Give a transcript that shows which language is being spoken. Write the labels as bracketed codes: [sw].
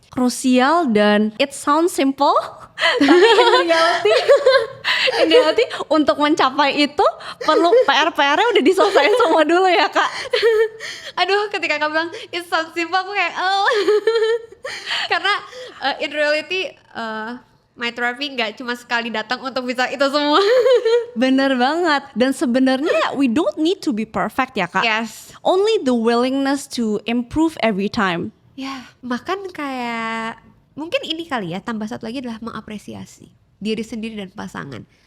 [id] Krusial dan [en] it sounds simple, [id] tapi [en] in reality [id] untuk mencapai itu perlu PR-nya udah diselesaikan semua dulu ya kak. Aduh, ketika kamu bilang [en] it sounds simple, [id] aku kayak karena [en] in reality my therapy [id] nggak cuma sekali datang untuk bisa itu semua. Bener banget. Dan sebenarnya [en] we don't need to be perfect [id] ya kak. [en] Yes. Only the willingness to improve every time. [id] Ya, bahkan kayak mungkin ini kali ya, tambah satu lagi adalah mengapresiasi diri sendiri dan pasangan.